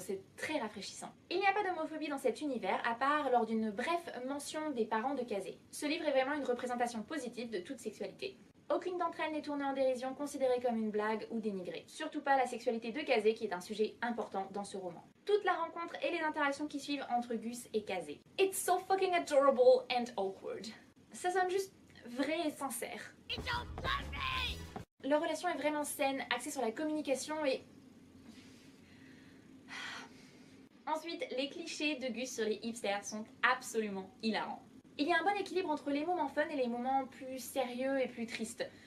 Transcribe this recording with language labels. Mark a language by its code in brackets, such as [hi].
[fr] C'est très rafraîchissant. Il n'y a pas d'homophobie dans cet univers, à part lors d'une brève mention des parents de Kazé. Ce livre est vraiment une représentation positive de toute sexualité. Aucune d'entre elles n'est tournée en dérision, considérée comme une blague ou dénigrée. Surtout pas la sexualité de Kazé, qui est un sujet important dans ce roman. Toute la rencontre et les interactions qui suivent entre Gus et Kazé. [en] It's so fucking adorable and awkward. [fr] Ça sonne juste vrai et sincère. Leur relation est vraiment saine, axée sur la communication et... Ensuite, les clichés de Gus sur les hipsters sont absolument hilarants. Il y a un bon équilibre entre les moments fun et les moments plus sérieux et plus tristes.